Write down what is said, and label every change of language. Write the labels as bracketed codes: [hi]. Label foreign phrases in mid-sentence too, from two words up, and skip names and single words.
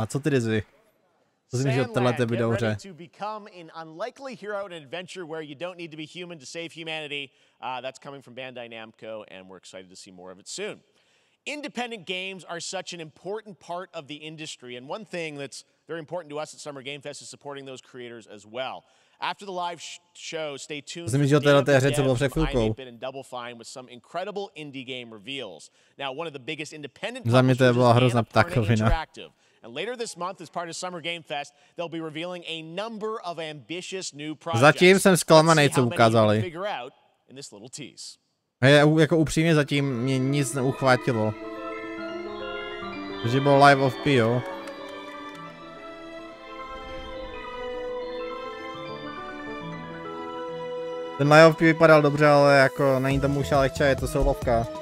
[cs] Co ty Dizzy? Co si myslíš o této videohře? [en] To become an unlikely hero in an adventure where you don't need to be human to save humanity. That's coming from Bandai Namco, and we're excited to see more of it soon. Independent games are such an important part of the industry, and one thing that's very important to us at Summer Game Fest is supporting those creators as well. After the live show, stay tuned for Dev and Double Fine with some incredible indie game reveals. Now, one of the biggest independent publishers is Interactive. And later this month, as part of Summer Game Fest, they'll be revealing a number of ambitious new projects. [cs] Zatím jsem zklamaný, co ukázali. [en] In this little tease. [cs] Jako upřímně zatím mě nic neuchvátilo. Takže bylo Live of P, jo. Ten Live of P vypadal dobře, ale jako není tam už lehčí, je to soulovka.